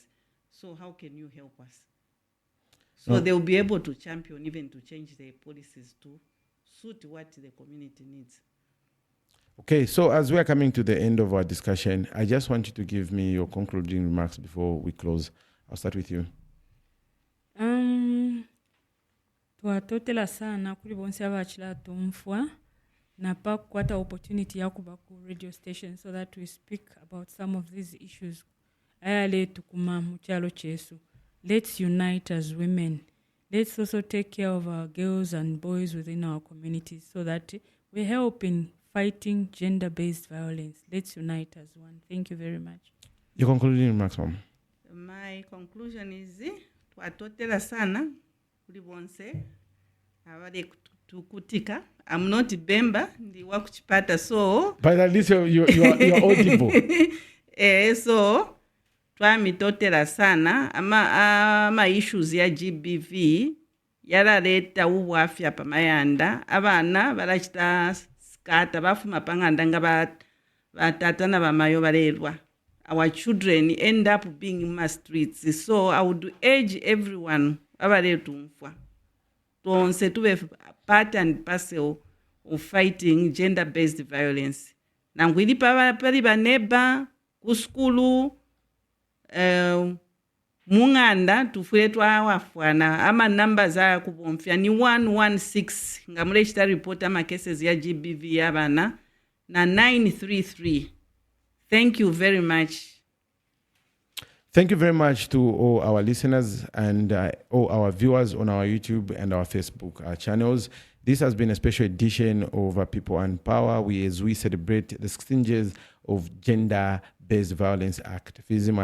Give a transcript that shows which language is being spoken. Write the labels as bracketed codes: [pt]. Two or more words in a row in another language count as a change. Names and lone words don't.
[en] So how can you help us? So they will be able to champion, even to change their policies to suit what the community needs. Okay, so as we are coming to the end of our discussion, I just want you to give me your concluding remarks before we close. I'll start with you. [bem] Twatotela sana kuli bonse abachila tumfwa na pa kwata opportunity ya kuba ku [en] radio station so that we speak about some of these issues. [bem] Ayale tukuma muchalo chesu. [en] Let's unite as women. Let's also take care of our girls and boys within our communities so that we help in fighting gender-based violence. Let's unite as one. Thank you very much. Your concluding remarks, Mom. My conclusion is [bem] twatotela sana kuli bonse abale tukutika. [en] I'm not Bemba, [bem] ndi wakuchipata, [en] so but at least you're audible. [bem] So twamitotela sana ama issues ya GBV yalaleta ubwafya pamayanda abana balachita skata bafuma panganda nga batata na bamayo balelwa. [en] Our children end up being in my streets. So I would urge everyone [bem] abaletumfwa tonse tube [en] part and parcel of fighting gender-based violence. [bem] Nangwili pali baneba kuskulu munganda tufule twawafwana ama numbers za kubomfya ni 116 ngamule chita report ama cases ya GBV yabana na 933. [en] Thank you very much. Thank you very much to all our listeners and all our viewers on our YouTube and our Facebook channels. This has been a special edition of People and Power. As we celebrate the 16 years of gender-based violence activism.